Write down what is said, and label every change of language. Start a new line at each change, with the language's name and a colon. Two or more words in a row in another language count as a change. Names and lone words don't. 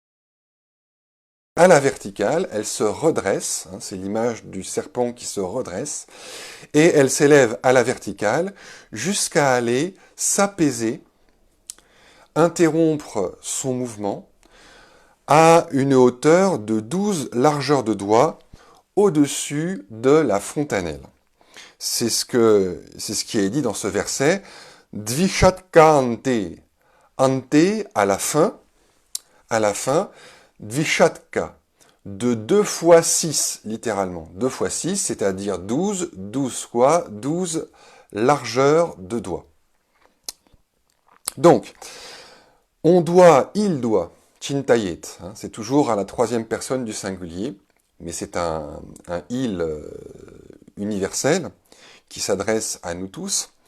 French: à la verticale, elle se redresse, hein, c'est l'image du serpent qui se redresse, et elle s'élève à la verticale jusqu'à aller s'apaiser, interrompre son mouvement à une hauteur de 12 largeurs de doigts au-dessus de la fontanelle. C'est ce qui est dit dans ce verset.
Sanskrit: Dvishatka ante.
French: Ante à la fin, Dvishatka, de 2 fois 6, littéralement. 2 fois 6, c'est-à-dire 12, 12 quoi 12 largeurs de doigts. Donc, il doit, chintayet, hein, c'est toujours à la troisième personne du singulier, mais c'est un il universel qui s'adresse à nous tous.